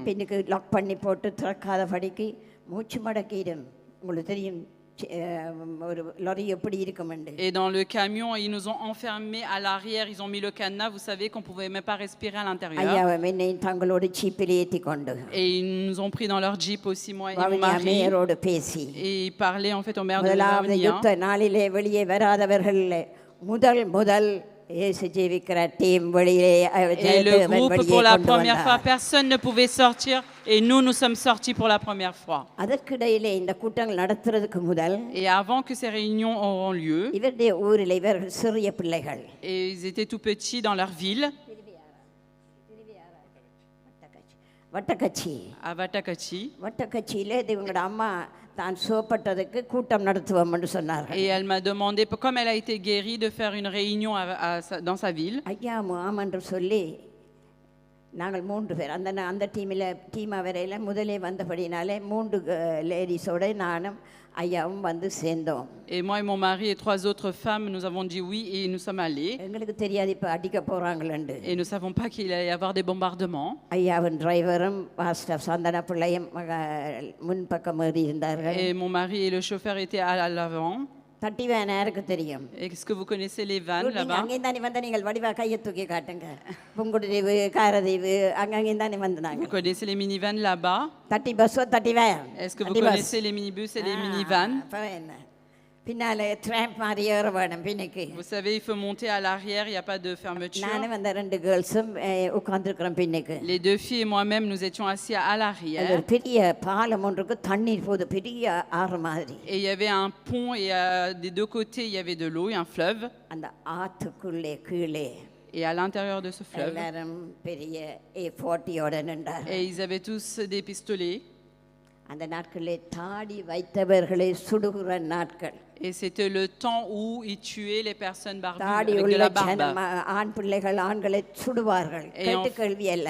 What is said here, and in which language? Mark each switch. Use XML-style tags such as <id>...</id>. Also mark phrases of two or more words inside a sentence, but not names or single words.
<ta>பின்னுக்கு லாக் பண்ணி போட்டு திறக்காதபடிக்கு மூச்சு மடக்கிடும். உங்களுக்கு தெரியும் ஒரு லாரி எப்படி இருக்குமெண்டு.</ta> <fr>Et dans le camion, ils nous ont enfermés à l'arrière. Ils ont mis le cadenas. Vous savez qu'on ne pouvait même pas respirer à l'intérieur.</fr> <ta>ஐயாவை என்னையும் தங்களோட சீப்பில் ஏற்றி கொண்டு</ta> <fr>Et ils nous ont pris dans leur jeep aussi, moi et mon</fr> <ta>வவுனியா</ta> <fr>mari.</fr> <ta>மேயரோடு பேசி</ta> <fr>Et ils parlaient en fait au maire de</fr> <ta>முதலாவது</ta> <fr>Vavuniya.</fr> <ta>யுத்த நாளிலே வெளியே வராதவர்கள் முதல் இயேசு ஜீவிக்கிற டீம் வெளியே</ta> <fr>Et le groupe, pour la première fois, personne ne pouvait sortir. Et nous sommes sortis pour la première fois.</fr> <ta>அதற்கிடையிலே இந்த கூட்டங்கள் நடத்துறதுக்கு முதல்</ta> <fr>Et avant que ces réunions auront lieu,</fr> <ta>இவருடைய ஊரில் இவர்கள் சிறிய பிள்ளைகள்</ta> <fr>et ils étaient tout petits dans leur ville,</fr> <ta>வட்டக்கட்சி</ta> <fr>à Vatakachi.</fr> <ta>வட்டக்கட்சியிலே இது இவங்களோட அம்மா தான் சுகப்பட்டதுக்கு கூட்டம் நடத்துவோம் என்று சொன்னார்கள்.</ta> <fr>Et elle m'a demandé, comme elle a été guérie, de faire une réunion dans sa ville.</fr> <ta>ஐயா ஆம் என்று சொல்லி நாங்கள் 3 பேர் அந்த டீமாக வரையில் முதலே வந்தபடினாலே 3 லேடிஸோடு நானும் ஐயாவும் வந்து சேர்ந்தோம்.</ta> <fr>Et moi et mon mari et 3 autres femmes, nous avons dit oui et nous sommes allés.</fr> <ta>எங்களுக்கு தெரியாது இப்போ அடிக்க போகிறாங்களேண்டு.</ta> <fr>Et nous ne savons pas qu'il allait y avoir des bombardements.</fr> <ta>ஐயாவின் டிரைவரும் பாஸ்டர் சந்தன பிள்ளையும் முன்பக்கம் ஏறி இருந்தார்கள்.</ta> <fr>Et mon mari et le chauffeur étaient à l'avant.</fr> <ta>தட்டி வேன் யாருக்கு தெரியும்?</ta> <fr>Est-ce que vous connaissez les vannes</fr> <ta>நீங்கள்</ta> <fr>là-bas?</fr> <ta>அங்கேயும் தானே வந்த நீங்கள் வடிவா கையை தூக்கி காட்டுங்க. புங்குடுதீவு காரதீவு அங்கேயும் தானே வந்தாங்க.</ta> <fr>Vous connaissez les minivans là-bas?</fr> <ta>தட்டி பஸ்ஸோ தட்டி வேன்.</ta> <fr>Est-ce que vous connaissez les minibus et les minivans?</fr> <ta>பின்னால ட்ராம்ப் மாதிரி ஏற வேணும் பின்னுக்கு.</ta> <fr>Vous savez, il faut monter à l'arrière, il n'y a pas de fermeture.</fr> <ta>நானும் அந்த 2 கேர்ள்ஸும் உட்கார்ந்துருக்கிறோம் பின்னுக்கு.</ta> <fr>Les 2 filles et moi-même, nous étions assis à</fr> <ta>அது</ta> <fr>l'arrière.</fr> <ta>ஒரு பெரிய பாலம் ஒன்றுக்கு தண்ணீர் போகுது பெரிய ஆறு மாதிரி.</ta> <fr>Et il y avait un pont et des 2 côtés, il y avait de l'eau et un fleuve.</fr> <ta>அந்த ஆத்துக்குள்ளே கீழே</ta> <fr>Et à l'intérieur de ce fleuve,</fr> <ta>எல்லாரும் பெரிய A40ஓட நின்றார்.</ta> <fr>et ils avaient tous des pistolets.</fr> <ta>அந்த நாட்களே தாடி வைத்தவர்களை சுடுகிற நாட்கள்.</ta> <fr>Et c'était le temps où ils tuaient les personnes barbues</fr> <ta>தாடி</ta> <fr>avec de</fr> <ta>உள்ள</ta> <fr>la barbe.</fr> <ta>ஆண் பிள்ளைகள் ஆண்களை சுடுவார்கள். கேட்டு கேள்வி அல்ல.</ta>